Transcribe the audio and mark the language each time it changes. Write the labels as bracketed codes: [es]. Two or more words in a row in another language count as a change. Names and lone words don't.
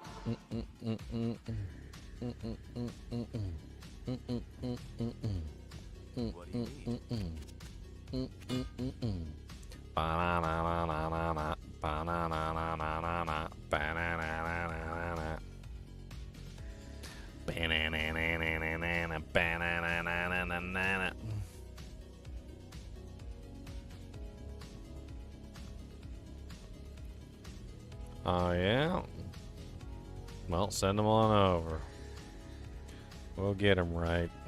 [en] What do you need? Ba-na-na-na-na-na-na. Ba-na-na-na-na-na-na. Ba-na-na-na-na-na-na. Ba-na-na-na-na-na-na. Ba-na-na-na-na-na-na. Oh, yeah? Well, send them on over. We'll get him right.